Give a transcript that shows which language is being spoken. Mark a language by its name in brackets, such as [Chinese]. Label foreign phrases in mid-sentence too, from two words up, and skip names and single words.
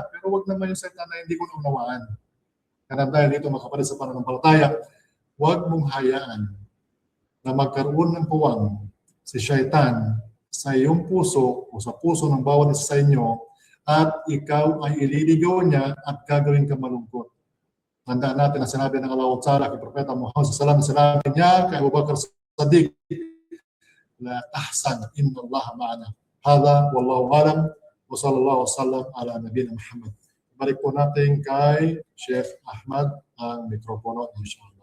[Filipino] Pero huwag naman yung salita na hindi ko naunawaan. Kaya dahil dito mga kapatid sa pananampalataya, huwag mong hayaan na magkaroon ng puwang si Shaitan sa iyong puso o sa puso ng bawat isa sa inyo at ikaw ay ililigaw niya at gagawin ka malungkot. Tandaan natin ang sinabi ng Allah Ta'ala kay Propeta Muhammad [Arabic] صلى الله عليه وسلم, [Filipino] sinabi niya kay Abu Bakr Siddiq, [Arabic] لا تحزن، إن الله معنا. هذا والله أعلم وصلى الله وسلم على نبينا محمد. [Filipino] Balik po natin kay Sheikh Ahmad ang mikropono, inshallah.